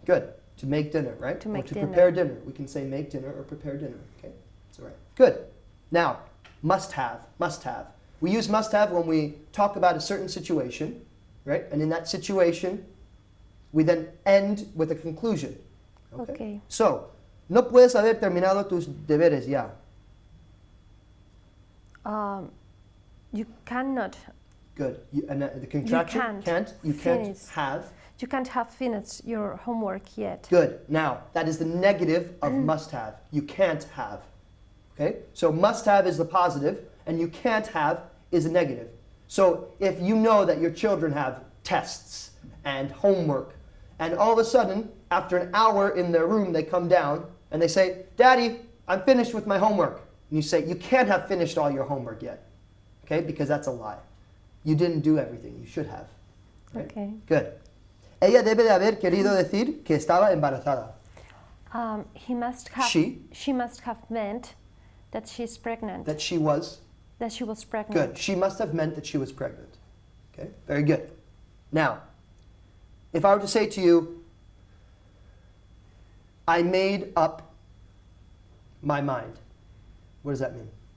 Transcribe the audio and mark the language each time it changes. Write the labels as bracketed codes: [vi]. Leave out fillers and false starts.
[en] Good. To make dinner, right? To make or to dinner. prepare dinner. We can say make dinner or prepare dinner. Okay? That's all right. Good. Now, must have. We use must have when we talk about a certain situation, right? And in that situation, we then end with a conclusion. Okay. [es] So, no puedes haber terminado tus deberes ya. [en] You cannot. Good. And the contraction? You can't have. You can't have finished your homework yet. Good. Now, that is the negative of must have. You can't have. Okay? So must have is the positive, and you can't have is a negative. So if you know that your children have tests and homework, and all of a sudden, after an hour in their room, they come down and they say, Daddy, I'm finished with my homework. And you say, you can't have finished all your homework yet. Okay? Because that's a lie. You didn't do everything. You should have. Right? Okay. Good. [es] Ella debe de haber querido decir que estaba embarazada. [en] She must have meant that she's pregnant. That she was pregnant. Good. She must have meant that she was pregnant. Okay? Very good. Now, if I were to say to you, I made up my mind, what does that mean?